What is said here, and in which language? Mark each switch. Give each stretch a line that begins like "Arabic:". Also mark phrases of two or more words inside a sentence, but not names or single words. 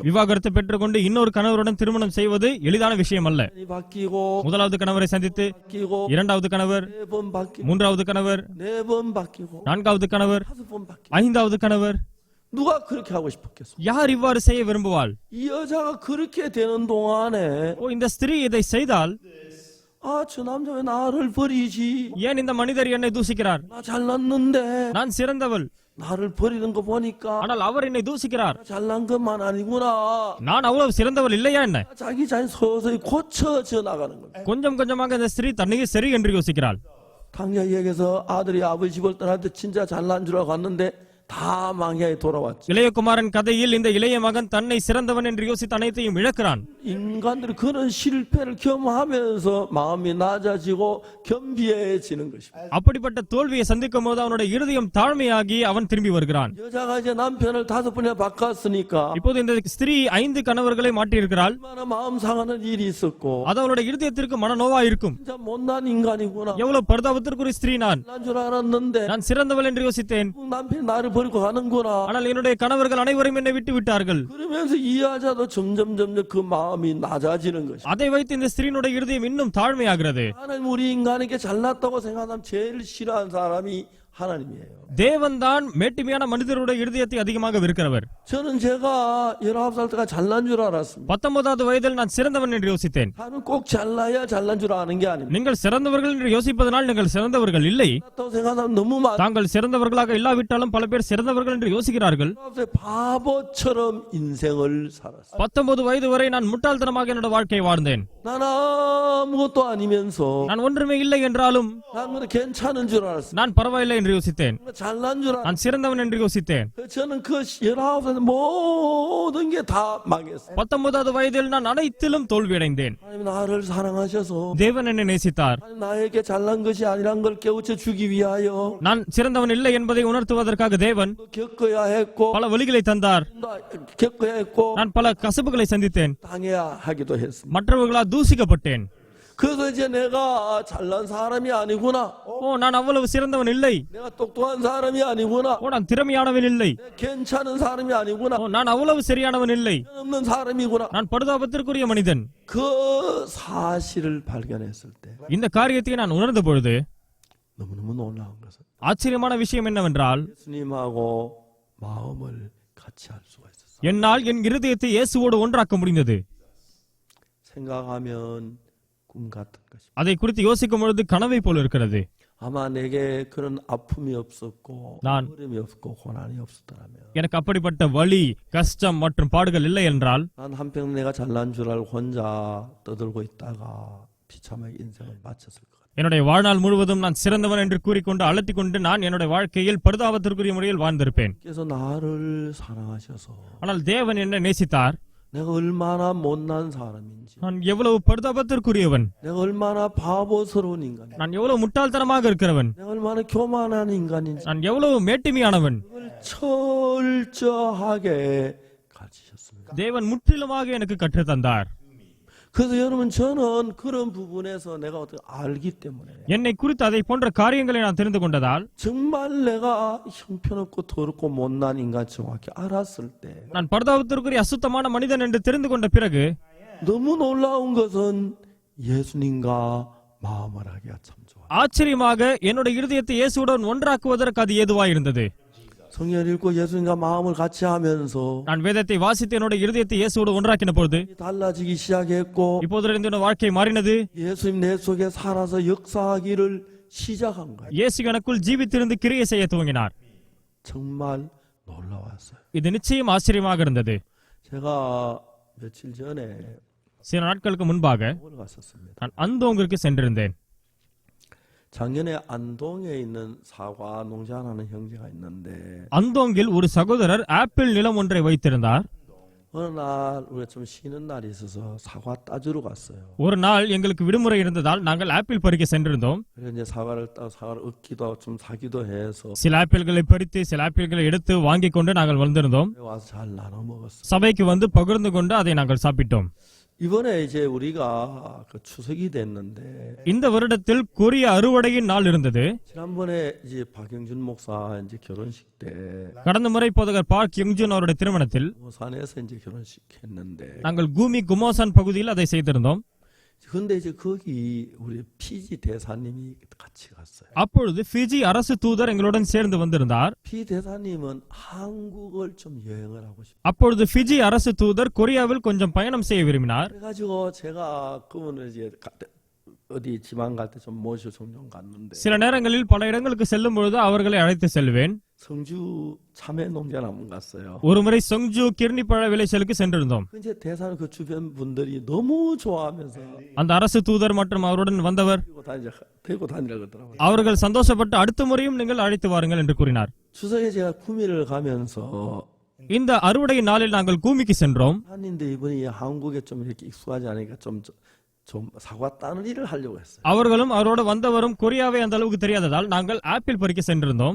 Tamil: விவாகரத்து பெற்றுக்கொண்டு இன்னொரு கணவருடன் திருமணம் செய்வது எளிதான விஷயம் அல்ல.
Korean: 바뀌고
Tamil: முதலாவது கணவரை சந்தித்து
Korean: 바뀌고
Tamil: இரண்டாவது கணவர்,
Korean: 4번 바뀌고
Tamil: மூன்றாவது கணவர்,
Korean: 4번 바뀌고
Tamil: நான்காவது கணவர்,
Korean: 5번 바뀌고
Tamil: ஐந்தாவது கணவர்.
Korean: 누가 그렇게 하고 싶었겠어?
Tamil: யார் இவ்வாறு செய்ய விரும்புவாள்?
Korean: 이 여자가 그렇게 되는 동안에
Tamil: ஓ, இந்த ஸ்திரீ இதை செய்தால்
Korean: 아, 저 남자 왜 나를 버리지?
Tamil: ஏன் இந்த மனிதர் என்னை தூசிக்கிறார்?
Korean: 나 잘났는데
Tamil: நான் சிறந்தவள்,
Korean: 나를 버리는 거 보니까
Tamil: ஆனால் அவர் என்னை தூசிக்கிறார்.
Korean: 잘난 것만 아니구나.
Tamil: நான் அவ்வளவு சிறந்தவள் இல்லையா என்ன?
Korean: 자기 자신 서서히 고쳐져 나가는 겁니다.
Tamil: கொஞ்சம் கொஞ்சமாக இந்த ஸ்திரீ தன்னையே சரி என்று யோசிக்கிறாள்.
Korean: 당야에게서 아들이 아버지 집을 떠날 때 진짜 잘난 줄 알고 갔는데 다 망야에 돌아왔지.
Tamil: இளையகுமாரன் கதையில் இந்த இளைய மகன் தன்னை சிறந்தவன் என்று யோசித்து அனைத்தையும் இழக்கிறான்.
Korean: 인간들이 그런 실패를 경험하면서 마음이 낮아지고 겸비해지는 것입니다.
Tamil: அப்படிப்பட்ட தோல்வியை சந்திக்கும் போது அவனுடைய இருதயம் தாழ்மையாகி அவன் திரும்பி வருகிறான்.
Korean: 여자가 이제 남편을 5번이나 바꿨으니까
Tamil: இப்போது இந்த ஸ்திரீ 5 கணவர்களை மாற்றியிருக்கிறாள்.
Korean: 얼마나 마음 상하는 일이 있었고
Tamil: அது அவளுடைய இருதயத்திற்கு மனநோவா இருக்கும்.
Korean: 진짜 못난 인간이구나.
Tamil: எவ்வளவு பரிதாபத்திற்குரிய ஸ்திரீ நான்.
Korean: 난 줄 알았는데
Tamil: நான் சிறந்தவள் என்று யோசித்தேன்.
Korean: 남편이 나를 버리고 가는구나.
Tamil: ஆனால் என்னுடைய கணவர்கள் அனைவரும் என்னை விட்டு விட்டார்கள்.
Korean: 그러면서 이 여자도 점점 그 마음이 낮아지는 것이.
Tamil: அதை வைத்து இந்த ஸ்திரீனுடைய இருதயம் இன்னும் தாழ்மையாகிறது.
Korean: 하나님 우리 인간에게 잘났다고 생각하면 제일 싫어하는 사람이 하나님이에요.
Tamil: தேவன்தான் மேட்டுமையான மனிதருடைய இருதயத்தை அதிகமாக வெறுக்கிறவர்.
Korean: 저는 제가 19살 때가 잘난 줄 알았습니다.
Tamil: 19வது வயதில் நான் சிறந்தவன் என்று யோசித்தேன்.
Korean: 나는 꼭 잘나야 잘난 줄 아는 게 아닙니다.
Tamil: நீங்கள் சிறந்தவர்கள் என்று யோசிப்பதனால் நீங்கள் சிறந்தவர்கள் இல்லை.
Korean: 잘났다고 생각하면 너무 많아.
Tamil: தாங்கள் சிறந்தவர்களாக இல்லாவிட்டாலும் பல பேர் சிறந்தவர்கள் என்று யோசிக்கிறார்கள்.
Korean: 19살 바보처럼 인생을 살았어요.
Tamil: 19 வயது வரை நான் முட்டாள்தனமாக என்னோட வாழ்க்கையை வாழ்ந்தேன்.
Korean: 난 아무것도 아니면서
Tamil: நான் ஒன்றுமே இல்லை என்றாலும்
Korean: 난 괜찮은 줄 알았어요.
Tamil: நான் பரவாயில்லை என்று யோசித்தேன்.
Korean: 잘난 줄 알았어요.
Tamil: நான் சிறந்தவன் என்று யோசித்தேன்.
Korean: 저는 그 19살 모든 게 다 망했어요.
Tamil: 19வது வயதில் நான் அனைத்திலும் தோல்வியடைந்தேன்.
Korean: 하나님 나를 사랑하셔서
Tamil: தேவன் என்னை நேசித்தார்.
Korean: 하나님 나에게 잘난 것이 아니란 걸 깨우쳐 주기 위하여
Tamil: நான் சிறந்தவன் இல்லை என்பதை உணர்த்துவதற்காக தேவன்
Korean: 겪어야 했고
Tamil: பல வழிகளை தந்தார்.
Korean: 겪어야 했고
Tamil: நான் பல கசப்புகளை சந்தித்தேன்.
Korean: 당해야 하기도 했습니다.
Tamil: மற்றவர்களால் தூசிக்கப்பட்டேன்.
Korean: 그래서 이제 내가 잘난 사람이 아니구나.
Tamil: நான் அவ்வளவு சிறந்தவன் இல்லை.
Korean: 내가 똑똑한 사람이 아니구나.
Tamil: நான் திறமையானவன் இல்லை.
Korean: 내가 괜찮은 사람이 아니구나.
Tamil: நான் அவ்வளவு சரியானவன் இல்லை.
Korean: 없는 사람이구나.
Tamil: நான் பரிதாபத்திற்குரிய மனிதன்.
Korean: 그 사실을 발견했을 때
Tamil: இந்த காரியத்தை நான் உணர்ந்த பொழுது
Korean: 너무너무 놀라운 것은
Tamil: ஆச்சரியமான விஷயம் என்னவென்றால்
Korean: 예수님하고 마음을 같이 할 수가 있었어요.
Tamil: என்னால் என் இருதயத்தை இயேசுவோடு ஒன்றாக்க முடிந்தது.
Korean: 생각하면 꿈 같은 것입니다.
Tamil: அதை குறித்து யோசிக்கும் பொழுது கனவை போல இருக்கிறது.
Korean: 아마 내게 그런 아픔이 없었고 난- 어려움이 없고 고난이 없었더라면
Tamil: எனக்கு அப்படிப்பட்ட வலி, கஷ்டம் மற்றும் பாடுகள் இல்லை என்றால்
Korean: 난 한평 내가 잘난 줄 알고 혼자 떠들고 있다가 비참하게 인생을 마쳤을 것 같아요.
Tamil: என்னுடைய வாழ்நாள் முழுவதும் நான் சிறந்தவன் என்று கூறிக்கொண்டு அலட்டிக் கொண்டு நான் என்னுடைய வாழ்க்கையில் பரிதாபத்திற்குரிய முறையில் வாழ்ந்திருப்பேன்.
Korean: 그래서 나를 사랑하셔서
Tamil: ஆனால் தேவன் என்னை நேசித்தார்.
Korean: 내가 얼마나 못난 사람인지
Tamil: நான் எவ்வளவு பரிதாபத்திற்குரியவன்,
Korean: 내가 얼마나 바보스러운 인간인지
Tamil: நான் எவ்வளவு முட்டாள்தனமாக இருக்கிறவன்,
Korean: 내가 얼마나 교만한 인간인지
Tamil: நான் எவ்வளவு மேட்டிமையானவன்.
Korean: 그걸 철저하게 가르치셨습니다.
Tamil: தேவன் முற்றிலுமாக எனக்கு கற்றுத் தந்தார்.
Korean: 그래서 여러분 저는 그런 부분에서 내가 어떻게 알기 때문에
Tamil: என்னை குறித்து அதை போன்ற காரியங்களை நான் தெரிந்து கொண்டதால்
Korean: 정말 내가 형편없고 더럽고 못난 인간 정확히 알았을 때
Tamil: நான் பரிதாபத்திற்குரிய அசுத்தமான மனிதன் என்று தெரிந்து கொண்ட பிறகு
Korean: 너무 놀라운 것은 예수님과 마음을 하기가 참 좋아.
Tamil: ஆச்சரியமாக என்னுடைய இருதயத்தை இயேசுவுடன் ஒன்றாக்குவதற்கு அது ஏதுவாயிருந்தது.
Korean: 성경 읽고 예수님과 마음을 같이 하면서
Tamil: நான் வேதத்தை வாசித்து என்னுடைய இருதயத்தை இயேசுவோடு ஒன்றாக்கின பொழுது
Korean: 달라지기 시작했고
Tamil: இப்போதிலிருந்து என்னோட வாழ்க்கை மாறினது.
Korean: 예수님 내 속에 살아서 역사하기를 시작한 거예요.
Tamil: இயேசு எனக்குள் ஜீவித்திருந்து கிரியை செய்ய துவங்கினார்.
Korean: 정말 놀라웠어요.
Tamil: இது நிச்சயம் ஆச்சரியமாக இருந்தது.
Korean: 제가 며칠 전에
Tamil: சில நாட்களுக்கு முன்பாக
Korean: 서울 갔었습니다.
Tamil: நான் அந்தோங்கிற்கு சென்றிருந்தேன்.
Korean: 작년에 안동에 있는 사과 농장하는 형제가 있는데
Tamil: அந்தோங்கில் ஒரு சகோதரர் ஆப்பிள் நிலம் ஒன்றை வைத்திருந்தார்.
Korean: 어느 날 우리가 좀 쉬는 날이 있어서 사과 따주러 갔어요.
Tamil: ஒரு நாள் எங்களுக்கு விடுமுறை இருந்ததால் நாங்கள் ஆப்பிள் பறிக்க சென்றிருந்தோம்.
Korean: 그래서 이제 사과를 따 사과를 얻기도 하고 좀 사기도 해서
Tamil: சில ஆப்பிள்களை பறித்து சில ஆப்பிள்களை எடுத்து வாங்கி கொண்டு நாங்கள் வந்திருந்தோம்.
Korean: 와서 잘 나눠 먹었어요.
Tamil: சபைக்கு வந்து பகிர்ந்து கொண்டு அதை நாங்கள் சாப்பிட்டோம்.
Korean: 이번에 이제 우리가 그 추석이 됐는데
Tamil: இந்த வருடத்தில் கொரிய அறுவடையின் நாள் இருந்தது.
Korean: 지난번에 이제 박영준 목사 이제 결혼식 때
Tamil: கடந்த முறை போதகர் பார்க் யங்ஜுன் அவருடைய திருமணத்தில்
Korean: 모산에서 이제 결혼식 했는데
Tamil: நாங்கள் கூமி குமோசான் பகுதியில் அதை செய்திருந்தோம்.
Korean: 근데 이제 거기 우리 피지 대사님이 같이 갔어요.
Tamil: அப்பொழுது ஃபிஜி அரசு தூதர் எங்களுடன் சேர்ந்து வந்திருந்தார்.
Korean: 피 대사님은 한국을 좀 여행을 하고 싶어요.
Tamil: அப்பொழுது ஃபிஜி அரசு தூதர் கொரியாவில் கொஞ்சம் பயணம் செய்ய விரும்பினார்.
Korean: 그래가지고 제가 그분을 이제 어디 지방 갈 때 좀 모시고 종종 갔는데
Tamil: சில நேரங்களில் பல இடங்களுக்கு செல்லும் பொழுது அவர்களை அழைத்து செல்வேன்.
Korean: 성주 참외 농장 한번 갔어요.
Tamil: ஒருமுறை சொங்ஜு கிர்னி பழ விளைச்சலுக்கு சென்றிருந்தோம்.
Korean: 이제 대사는 그 주변 분들이 너무 좋아하면서
Tamil: அந்த அரசு தூதர் மற்றும் அவருடன் வந்தவர்
Korean: 데리고 다니라 그러더라고요.
Tamil: அவர்கள் சந்தோஷப்பட்டு அடுத்த முறையும் நீங்கள் அழைத்து வாருங்கள் என்று கூறினார்.
Korean: 추석에 제가 구미를 가면서
Tamil: இந்த அறுவடை நாளில் நாங்கள் கூமிக்கு சென்றோம்.
Korean: 한인데 이번에 한국에 좀 이렇게 익숙하지 않으니까 좀 사과 따는 일을 하려고 했어요.
Tamil: அவர்களும் அவரோட வந்தவரும் கொரியாவை அந்த அளவுக்கு தெரியாததால் நாங்கள் ஆப்பிள் பறிக்க சென்றிருந்தோம்.